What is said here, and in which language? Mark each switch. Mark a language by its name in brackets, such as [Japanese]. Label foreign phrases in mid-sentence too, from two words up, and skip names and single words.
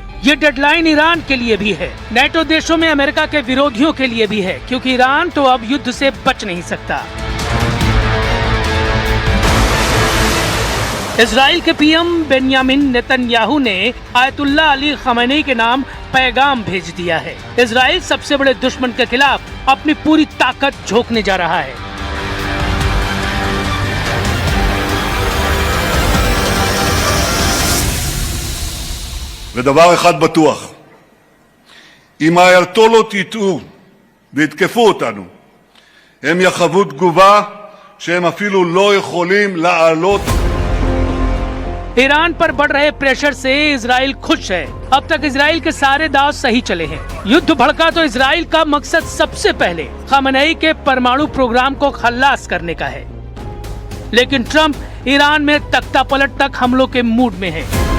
[Hindi] ये डेडलाइन ईरान के लिए भी है, नेटो देशों में अमेरिका के विरोधियों के लिए भी है, क्योंकि ईरान तो अब युद्ध से बच नहीं सकता। इजराइल के पीएम बेंयामिन नेतन्याहू ने आयतुल्लाह अली खमेनी के नाम पैगाम भेज दिया है। इजराइल सबसे बड़े दुश्मन के खिलाफ अपनी पूरी ताकत झोंकने जा रहा है। [Hebrew] ודבר אחד בטוח, אם האייתולות יטעו ויתקפו אותנו, הם יחוו תגובה שהם אפילו לא יכולים לעלות। [Hindi] ईरान पर बढ़ रहे प्रेशर से इजराइल खुश है। अब तक इजराइल के सारे दांव सही चले हैं। युद्ध भड़का तो इजराइल का मकसद सबसे पहले खमेनी के परमाणु प्रोग्राम को खल्लास करने का है। लेकिन ट्रंप ईरान में तख्तापलट तक हमलों के मूड में है।